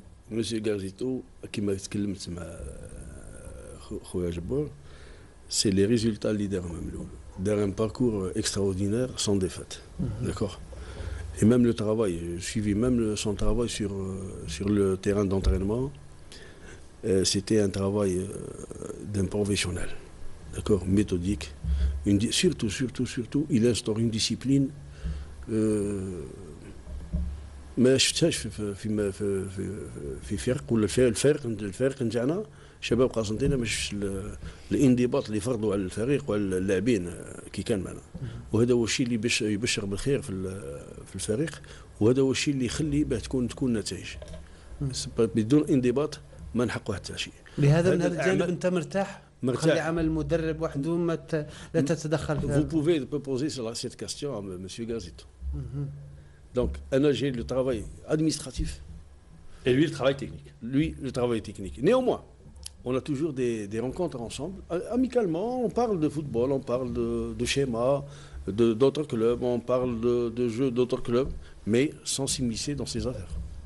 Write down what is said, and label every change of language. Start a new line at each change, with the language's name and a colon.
Arabic: مسيو غارزيتو كما تكلمت مع خويا جبور،
French: c'est les résultats
Arabic: اللي دارهم مملول.
French: D'un un parcours extraordinaire sans défaite. D'accord. Et même le travail, je suivis même son travail sur le terrain d'entraînement. C'était un travail d'un professionnel. D'accord, méthodique. Surtout, il instaure une discipline.
Arabic: ما شفتهاش في فرق ولا الفرق نتاعنا شباب قسنطينه ما شفتش الانضباط اللي فرضوا على الفريق وعلى اللاعبين كي كان معنا، وهذا هو الشيء اللي يبشر بالخير في الفريق، وهذا هو الشيء اللي يخلي باه تكون نتائج. بدون انضباط ما نحققوا حتى شيء. لهذا من هذا الجانب انت مرتاح خلي عمل المدرب وحده لا تتدخل فيها.
French: Vous pouvez poser cette question à monsieur Garzito. Donc, j'ai le travail administratif. Et lui, le travail technique. Lui, le travail technique. Néanmoins, on a toujours des rencontres ensemble. Amicalement, on parle de football, on parle de schéma, d'autres clubs, on parle de jeux d'autres clubs, mais sans s'immiscer dans ses affaires.